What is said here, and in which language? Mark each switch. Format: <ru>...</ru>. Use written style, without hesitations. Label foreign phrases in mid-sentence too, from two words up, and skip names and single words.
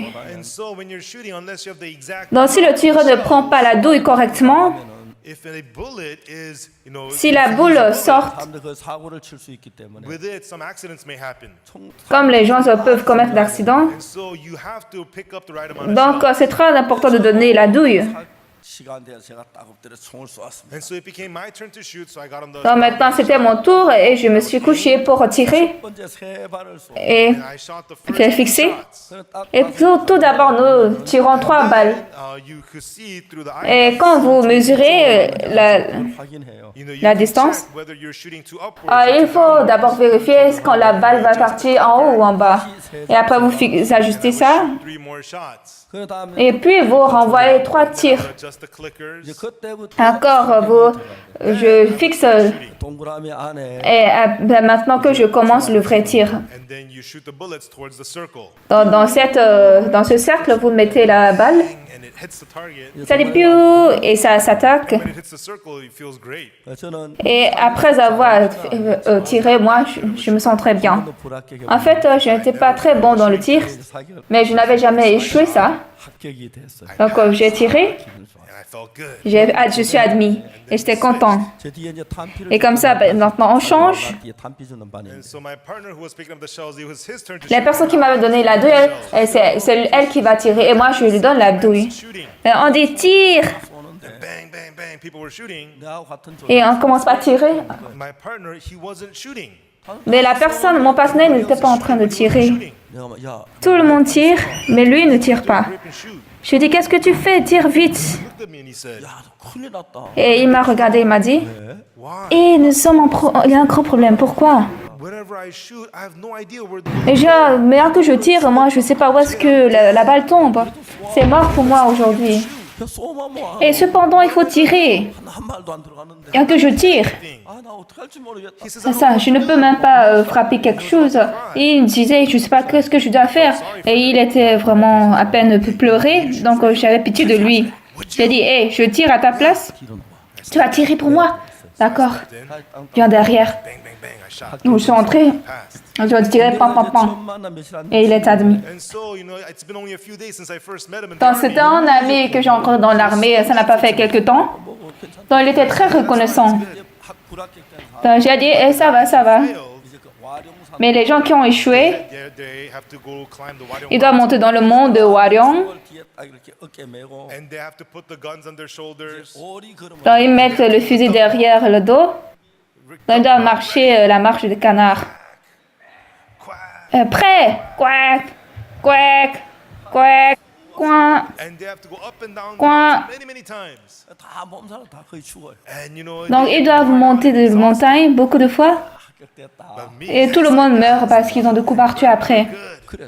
<en>And so when you're shooting, unless you have the exact,</en> <fr>Donc si le tireur ne prend pas la douille correctement,</fr> <en>if a bullet is,</en> <fr>si la boule sort,</fr> <ko>사람들 그 사고를 칠 수 있기 때문에</ko> <en>with it, some accidents may happen.</en> <fr>comme les gens peuvent commettre d'accidents,</fr> <en>And so you have to pick up the right amount of</en> <fr>donc</fr> <en>shots.</en> <fr>c'est très important de donner la douille.</fr> <ko>시간 돼서 제가 딱 엎드려 총을 쏘았습니다.</ko> <en>And so it became my turn to shoot, so I got on the.</en> <fr>Donc maintenant c'était mon tour et je me suis couchée pour tirer</fr> <ko>첫 번째 세 발을 쏘.</ko> <fr>et</fr> <en>And I shot the first</en> <fr>fait</fr> <en>two</en> <fr>fixer.</fr> <en>shots.</en> <ko>그래서 딱</ko> <fr>Et tout d'abord nous tirons 3 balles.</fr> <en>You could see through the eye.</en> <fr>Et quand vous mesurez</fr> <ko>확인해요.</ko> <en>You</en> <fr>la</fr> <en>can</en> <fr>distance,</fr> <en>check whether you're shooting to upwards or</en> <fr>il</fr> <en>to</en> <fr>faut d'abord vérifier quand la balle va partir en haut ou en bas. Et après vous ajustez ça.</fr> <en>3 more shots.</en> <ko>그 다음에</ko> <fr>Et puis vous renvoyez 3 tirs.</fr> <en>Adjust the clickers.</en> <ko>이제 그때부터</ko> <fr>Encore, je fixe.</fr> <ko>동그라미 안에</ko> <fr>Et maintenant que je commence le vrai tir.</fr> <en>And then you shoot the bullets towards the circle.</en> <fr>Dans ce cercle, vous mettez la balle.</fr> <en>And it hits the target.</en> <fr>Ça dit piou et ça s'attaque.</fr> <en>When it hits the circle, it feels great.</en> <ko>저는</ko> <fr>Et après avoir tiré, moi, je me sens très bien.</fr> <ko>불합격에</ko> <fr>En fait, je n'étais pas très bon dans le tir,</fr> <ko>사격</ko> <fr>mais je n'avais jamais échoué ça.</fr> <ko>합격이 됐어요.</ko> <fr>Donc j'ai tiré,</fr> <en>And I felt good.</en> <fr>je suis admis et j'étais content.</fr> <ko>제 뒤에 이제 탄피를</ko> <fr>Et comme ça, maintenant on change.</fr> <ko>뒤에 탄피 주는 반이</ko> <en>And so my partner who was picking up the shells, it was his turn to</en> <fr>La</fr> <en>shoot.</en> <fr>personne qui m'avait donné la douille, c'est elle qui va tirer et moi je lui donne la douille.</fr> <en>Shooting.</en> <fr>Et on dit tire</fr> <en>And bang, bang, bang. People were shooting.</en> <ko>내하고 같은 조</ko> <fr>et on commence par tirer.</fr> <en>My partner, he wasn't shooting.</en> <fr>Mais la personne, mon partenaire, n'était pas en train de tirer.</fr> <en>Shooting.</en> <ko>내가 막, 야</ko> <fr>Tout le monde tire, mais lui ne tire pas.</fr> <en>Grip and shoot.</en> <fr>Je lui ai dit, qu'est-ce que tu fais? Tire vite.</fr> <en>Looked at me and he said,</en> <ko>야, 너 큰일 났다.</ko> <fr>Et il m'a regardé, il m'a dit,</fr> <en>why?</en> <fr>et nous sommes il y a un grand problème. Pourquoi?</fr> <en>Whenever I shoot, I have no idea where the</en> <fr>Et mais que je tire, moi, je ne sais pas où est-ce que la balle tombe. C'est mort pour moi aujourd'hui.</fr> <ko>야, 쏘면 뭐</ko> <fr>Et cependant, il faut tirer.</fr> <ko>한 말도 안 들어가는데.</ko> <fr>Bien que je tire.</fr> <en>thing.</en> <ko>아, 나 어떻게 할지 모르겠다.</ko> <en>He says,</en> <fr>C'est ça, je ne peux même pas frapper quelque chose. Et il me disait, je ne sais pas ce que je dois faire. Et il était vraiment à peine pleurer, donc j'avais pitié de lui. J'ai dit, hé, je tire à ta place. Tu vas tirer pour moi. D'accord. Viens derrière.</fr> <en>bang, bang, bang. I shot.</en> <fr>Donc je suis entrée.</fr> <en>Passed.</en> <fr>Je vais tirer, pam, pam, pam.</fr> <ko>처음 만난 며칠 안</ko> <fr>Et il est admis.</fr> <en>And so, it's been only a few days since I first met him in the</en> <fr>Donc</fr> <en>army.</en> <fr>c'était un ami que j'ai rencontré dans l'armée, ça n'a pas fait quelque temps. Donc il était très reconnaissant.</fr> <ko>학 불합격된 사람</ko> <fr>Donc j'ai dit, eh, ça va, ça va.</fr> <en>Failed.</en> <ko>이제 그 와룡산</ko> <fr>Mais les gens qui ont échoué,</fr> <en>They have to go climb the Warrior</en> <fr>ils doivent monter dans le monde de Warion.</fr> <ko>걸 뒤에 딱 이렇게 어깨 메고</ko> <en>and they have to put the guns on their shoulders.</en> <ko>오리 걸음을</ko> <fr>Donc ils mettent le fusil derrière le dos. Donc ils doivent marcher la marche du canard.</fr> <en>Quack.</en> <fr>Prêt!</fr> <en>Quack! Quack! Quack! Coin! And they have to go up and down</en> <fr>Coin.</fr> <en>many, many times.</en> <ko>다 몸살은 다 거의 죽어요.</ko> <en>And</en> <fr>Donc ils doivent monter des montagnes beaucoup de fois.</fr> <ko>합격됐다.</ko> <en>but me,</en> <fr>Et tout le monde meurt parce qu'ils ont des coups par tuer après.</fr>